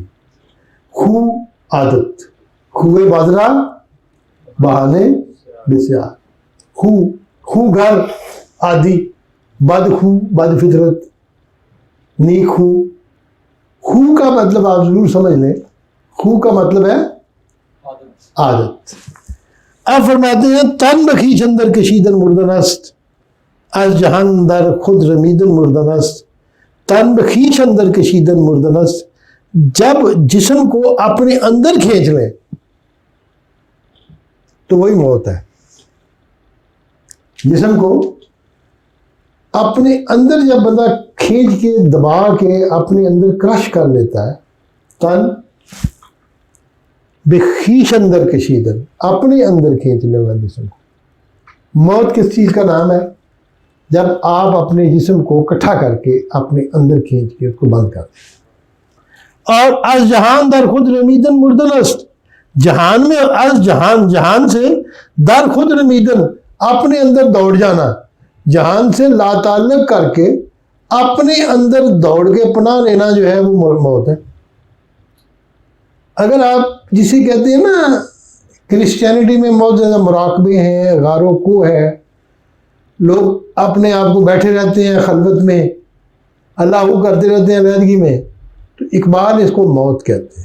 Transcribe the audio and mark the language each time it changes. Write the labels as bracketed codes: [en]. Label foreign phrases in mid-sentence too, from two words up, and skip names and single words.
[ur] خو عادت، [fa] خوے بادرہ بہانے بسیار، [ur] خو گھر عادی، بد خو بد فطرت، نیک خو کا مطلب آپ ضرور سمجھ لیں، خو کا مطلب ہے عادت۔ آپ فرماتے ہیں [fa] تن بخیش اندر کشیدن مردن است، از جہان در خود رمیدن مردن است، تن بخیش اندر کشیدن مردن است، [ur] جب جسم کو اپنے اندر کھینچ لیں تو وہی موت ہے۔ جسم کو اپنے اندر جب بندہ کھینچ کے دبا کے اپنے اندر کرش کر لیتا ہے، [fa] تن بخیش اندر کشیدن، [ur] اپنے اندر کھینچنے والا جسم کو۔ موت کس چیز کا نام ہے؟ جب آپ اپنے جسم کو اکٹھا کر کے اپنے اندر کھینچ کے اس کو بند کر دیں۔ [fa] اور از جہان در خود رمیدن مردن است، [ur] جہان میں، [fa] از جہان [ur] سے [fa] در خود رمیدن، [ur] اپنے اندر دوڑ جانا، جہان سے لا تعلق کر کے اپنے اندر دوڑ کے پناہ لینا جو ہے وہ موت ہے۔ اگر آپ جسے کہتے ہیں نا کرسچینٹی میں بہت زیادہ مراقبے ہیں، غار و کو ہے، لوگ اپنے آپ کو بیٹھے رہتے ہیں خلوت میں، اللہ کو کرتے رہتے ہیں علیحدگی میں، تو اقبال اس کو موت کہتے ہیں۔